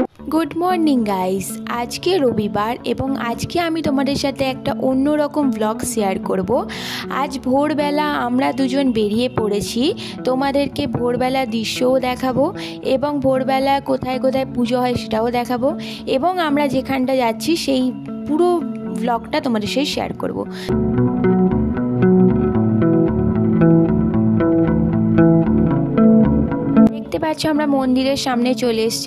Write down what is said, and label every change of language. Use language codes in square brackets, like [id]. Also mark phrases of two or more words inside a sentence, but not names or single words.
[en] Good morning guys. [bn] আজ কে রবিবার এবং আজ কে আমি তোমাদের সাথে একটা অন্য রকম ব্লগ শেয়ার করব। আজ ভোরবেলা আমরা দুজন বেরিয়ে পড়েছি, তোমাদেরকে ভোরবেলা দৃশ্যও দেখাবো এবং ভোরবেলা কোথায় কোথায় পুজো হয় সেটাও দেখাবো এবং আমরা যেখানটা যাচ্ছি সেই পুরো ব্লগটা তোমাদের সাথে শেয়ার করব। দেখতে পাচ্ছ আমরা মন্দিরের সামনে চলে এসেছি।